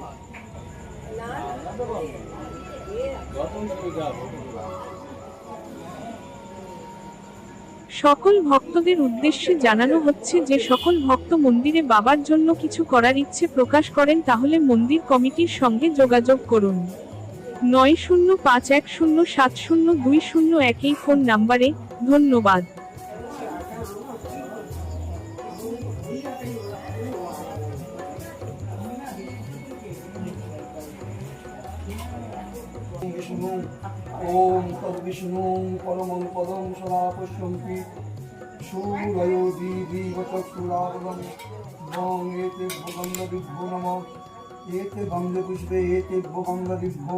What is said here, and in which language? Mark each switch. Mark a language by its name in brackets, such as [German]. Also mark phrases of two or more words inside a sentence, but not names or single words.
[Bangla] সকল ভক্তদের উদ্দেশ্যে জানানো হচ্ছে যে সকল ভক্ত মন্দিরে বাবার জন্য কিছু করার ইচ্ছে প্রকাশ করেন তাহলে মন্দির কমিটির সঙ্গে যোগাযোগ করুন। 9051070201 এই ফোন নাম্বারে। ধন্যবাদ। [Sanskrit] ओम तद्विष्णु परमं पदं सदा पश्यन्ति सूरयो दीपचक्षुरावरं वं एते भगवन्दिभ्यो नमः एते गन्धपुष्पे एते भगवन्दिभ्यो